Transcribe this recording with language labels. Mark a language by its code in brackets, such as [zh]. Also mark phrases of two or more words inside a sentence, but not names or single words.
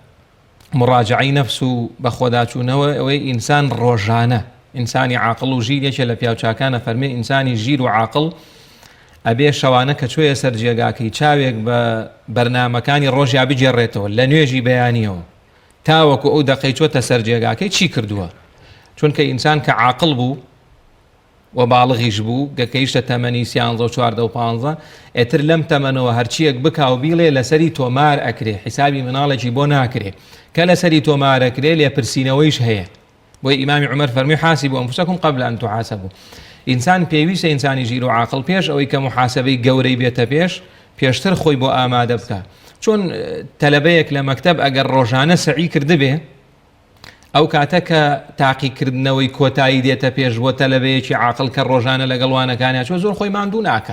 [ckb] مراجعەی نەفس و بە خۆداچوونەوە ئەوەی ئینسان ڕۆژانە ئینسانی عاقڵ و ژیرێکە لە پیاوچاکانە فەرمێ ئینسانی ژیر و عاقڵ ئەبێ شەوانە کە چۆیە سەر جێگاکەی چاوێک بە بەرنامەکانی ڕۆژیا بجێڕێتەوە لە نوێژی بەیانیەوە تاوەکو ئەو دەقەی چۆتە سەر جێگاکەی چی کردووە چونکە ئینسان کە عاقڵ بوو و باڵغیش بوو گەکەیشتە تەمەنی 13 و 14 و 15 ئێتر لەم تەمەنەوە هەرچیەک بکاو بیڵێ لەسەری تۆمار ئەکرێ حیسابی مناڵێکی بۆ ناکرێ کە لەسەری تۆمار ئەکرێ لێپرسینەوەیش هەیە بۆی ئیمامی عومەر فەرمی [ar] حاسبوا أنفسكم قبل أن تحاسبوا [ckb] ئینسان پێویستە ئینسانی ژیر و عاقڵ پێش ئەوەی کە محاسبەی گەورەی بێتە پێشتر خۆی بۆ ئامادە بکە چۆن تەلەبەیەک لە مەکتەب ئەگەر ڕۆژانە سەعی کردبێ ئەو کاتە کە تاقیکردنەوەی کۆتایی دێتە پێش بۆ تەلەبەیەکی عاقڵ کە ڕۆژانە لەگەڵوانەکانیان چۆ زۆر خۆی ماندوو ناکە.